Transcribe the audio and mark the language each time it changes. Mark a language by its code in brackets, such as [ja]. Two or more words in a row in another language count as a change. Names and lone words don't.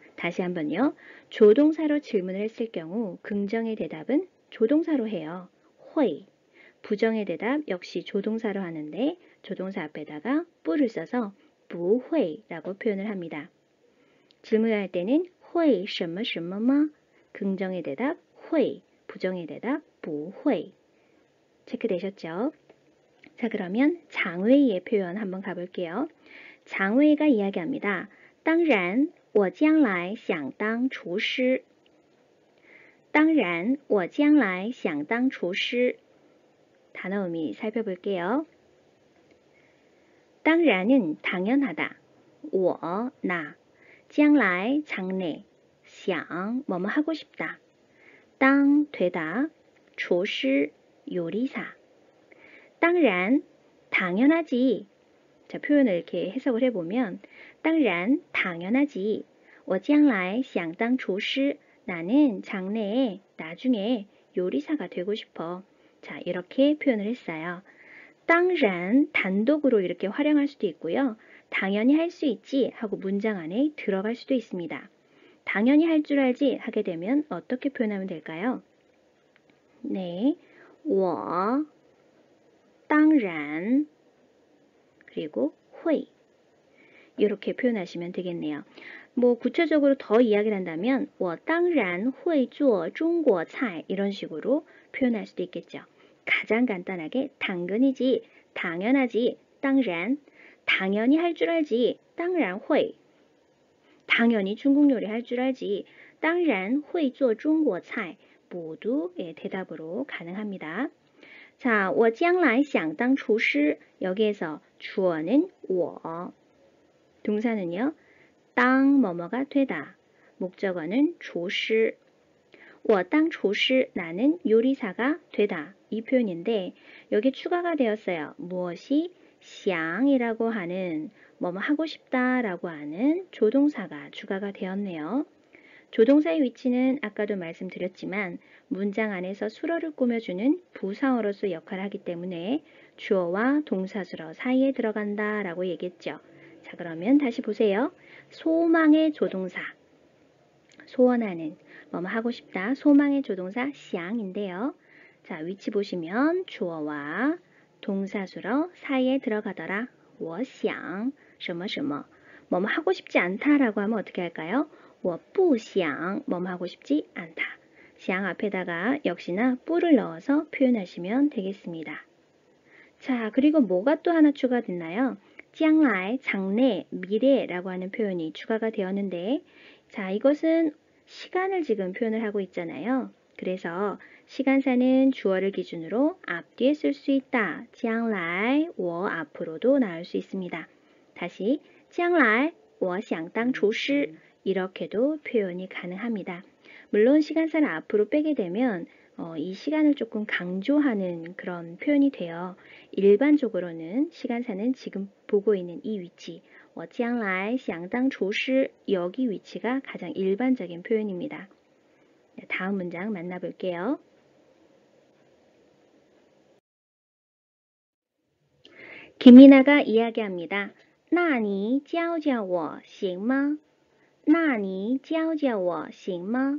[ko] 다시 한번요. 조동사로 질문을 했을 경우 긍정의 대답은 조동사로 해요. [zh] 会. [ko] 부정의 대답 역시 조동사로 하는데 조동사 앞에다가 뿌를 써서 不会 라고 표현을 합니다. 질문할 때는 [zh] 会什么什么吗? [ko] 긍정의 대답 会, 부정의 대답 不会. 체크되셨죠? 자, 그러면 장웨이의 표현 한번 가볼게요. 장웨이가 이야기합니다. [zh] 当然我将来想当厨师. 当然我将来想当厨师. [ko] 단어 의미 살펴볼게요. 当然 은 당연하다. [zh] 我, 나, 将来, [ko] 장래, 想, 뭐뭐 하고 싶다. 当, 되다, 厨师, 요리사. [zh] 当然, [ko] 당연하지. 자, 표현을 이렇게 해석을 해보면 当然, 당연하지. [zh] 我将来想当厨师. [ko] 나는 장래에, 나중에 요리사가 되고 싶어. 자, 이렇게 표현을 했어요. [zh] 当然, [ko] 단독으로 이렇게 활용할 수도 있고요. 당연히 할 수 있지 하고 문장 안에 들어갈 수도 있습니다. 당연히 할 줄 알지 하게 되면 어떻게 표현하면 될까요? 네, [zh] 我当然 [ko] 그리고 会 이렇게 표현하시면 되겠네요. 뭐 구체적으로 더 이야기를 한다면 [zh] 我当然会做中国菜 [ko] 이런 식으로 표현할 수도 있겠죠. 가장 간단하게 당근이지, 당연하지, 当然 당연히 할 줄 알지, [zh] 当然会 [ko] 당연히 중국 요리 할 줄 알지, [zh] 当然会做中国菜 [ko] 모두 대답으로 가능합니다. 자, [zh] 我将来想当厨师 [ko] 여기에서 주어는 我 동사는요. 当뭐뭐가 되다 목적어는 [zh] 厨师我当厨师 [ko] 나는 요리사가 되다 이 표현인데 여기 추가가 되었어요. 무엇이 想이라고 하는 뭐뭐 하고 싶다라고 하는 조동사가 추가가 되었네요. 조동사의 위치는 아까도 말씀드렸지만 문장 안에서 수어를 꾸며주는 부사어로서 역할을 하기 때문에 주어와 동사수어 사이에 들어간다 라고 얘기했죠. 자, 그러면 다시 보세요. 소망의 조동사, 소원하는, 뭐뭐 하고 싶다, 소망의 조동사 想인데요. 자, 위치 보시면 주어와 동사수어 사이에 들어가더라. [zh] 我想什么什么 [ko] 뭐뭐 하고 싶지 않다라고 하면 어떻게 할까요? [zh] 我不想 [ko] 뭐뭐 하고 싶지 않다. 想 앞에다가 역시나 뿌를 넣어서 표현하시면 되겠습니다. 자, 그리고 뭐가 또 하나 추가됐나요? 将来, 장래, 미래라고 하는 표현이 추가가 되었는데 자, 이것은 시간을 지금 표현을 하고 있잖아요. 그래서 시간사는 주어를 기준으로 앞뒤에 쓸 수 있다. 将来, 我 앞으로도 나올 수 있습니다. 다시 [zh] 将来我想当厨师 [ko] 이렇게도 표현이 가능합니다. 물론 시간사를 앞으로 빼게 되면 이 시간을 조금 강조하는 그런 표현이 돼요. 일반적으로는 시간사는 지금 보고 있는 이 위치 [zh] 我将来想当厨师 [ko] 여기 위치가 가장 일반적인 표현입니다. 다음 문장 만나볼게요. 김이나가 이야기합니다. [zh] 那你教教我行吗?那你教教我行吗?